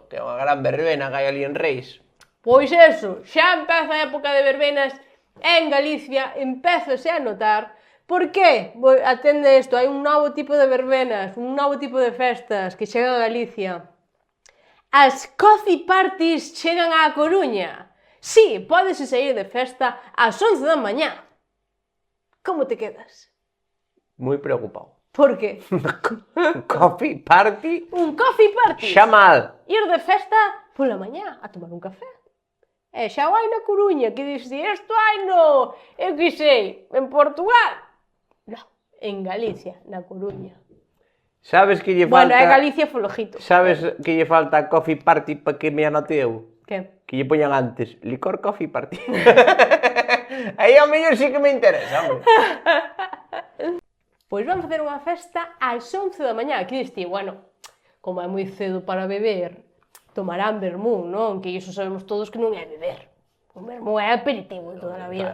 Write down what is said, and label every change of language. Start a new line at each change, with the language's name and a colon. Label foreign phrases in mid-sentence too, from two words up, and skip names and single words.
Galician: Que é unha gran verbena que hai ali en Reis. Pois eso, xa empeza a época de verbenas en Galicia, empezase a notar. Por qué? Atende isto, hai un novo tipo de verbenas, un novo tipo de festas que chegan a Galicia. As
English: coffee parties
Galician: chegan á Coruña. Sí, pódese sair de festa ás 11 da mañá. Como te quedas? Moi preocupado. Por qué?
English: Coffee party?
Galician: Un
English: coffee party.
Galician: Xa mal. Ir de festa pola mañá a tomar un café. E xa o hai na Coruña, que dices, isto hai no, eu que sei, en Portugal. No, en Galicia, na Coruña. Sabes que lle falta... Bueno, é Galicia folojito. Sabes que lle falta a
English: coffee party
Galician: para que me anote eu? Que? Que lle poñan antes, licor
English: coffee party.
Galician: Aí ao mellor sí que me interesa, hombre. Pois van facer unha festa ás 11 da mañá. Que diste, bueno, como é moi cedo para beber, tomarán vermú, non? Que iso sabemos todos que non é beber. O vermú é aperitivo de toda a vida.